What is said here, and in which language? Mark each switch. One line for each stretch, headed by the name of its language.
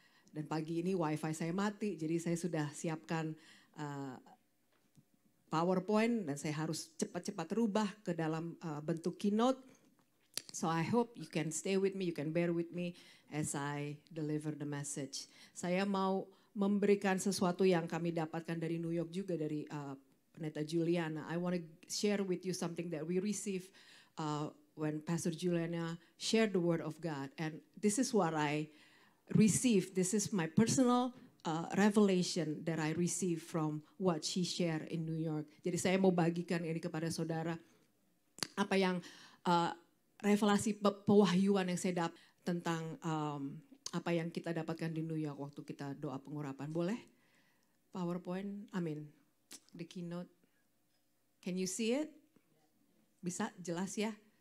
Indonesian: Dan pagi ini wifi saya mati, jadi saya sudah siapkan PowerPoint dan saya harus cepat-cepat rubah ke dalam bentuk keynote.
English: So I hope you can stay with me, you can bear with me as I deliver the message.
Indonesian: Saya mau memberikan sesuatu yang kami dapatkan dari New York juga, dari Pendeta Juliana.
English: I want to share with you something that we received when Pastor Juliana shared the word of God. And this is what I received. This is my personal revelation that I received from what she shared in New York.
Indonesian: Jadi saya mau bagikan ini kepada saudara, apa yang revelasi pewahyuan yang saya dapat tentang apa yang kita dapatkan di New York waktu kita doa pengurapan. Boleh?
English: PowerPoint, amin. The keynote. Can you see it?
Indonesian: Bisa jelas ya?